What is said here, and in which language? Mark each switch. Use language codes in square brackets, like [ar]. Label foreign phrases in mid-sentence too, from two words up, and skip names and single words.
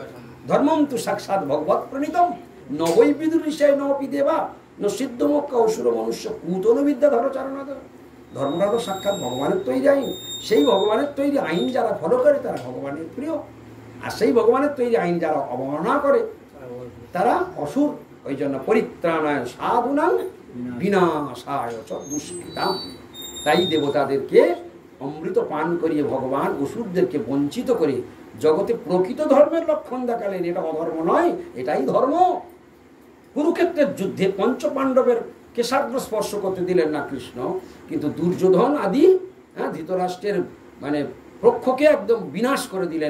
[sa] ধর্মম তু সাক্ষাৎ ভগবৎ প্রণীতম নবৈ বিদুরিষায় নপি দেবা ন সিদ্ধমোক্ষ অসুর মনুষ্য কুতন বিদ্যা ধরচারণাদ। [bn] ধর্মটা তো সাক্ষাৎ ভগবানের তৈরি আইন। সেই ভগবানের তৈরি আইন যারা ফলো করে তারা ভগবানের প্রিয়, আর সেই ভগবানের তৈরি আইন যারা অবমাননা করে তারা অসুর। ওই জন্য [sa] পরিত্রাণায় সাধুনাং বিনাশায় চ দুষ্কৃতাম। [bn] তাই দেবতাদেরকে অমৃত পান করিয়ে ভগবান অসুরদেরকে বঞ্চিত করে জগতে প্রকৃত ধর্মের লক্ষণ দেখালেন। এটা অধর্ম নয়, এটাই ধর্ম। কুরুক্ষেত্রের যুদ্ধে পঞ্চপাণ্ডবের কেশাগ্র স্পর্শ করতে দিলেন না কৃষ্ণ, কিন্তু দুর্যোধন আদি ধৃতরাষ্ট্রের মানে পক্ষকে একদম বিনাশ করে দিলেন।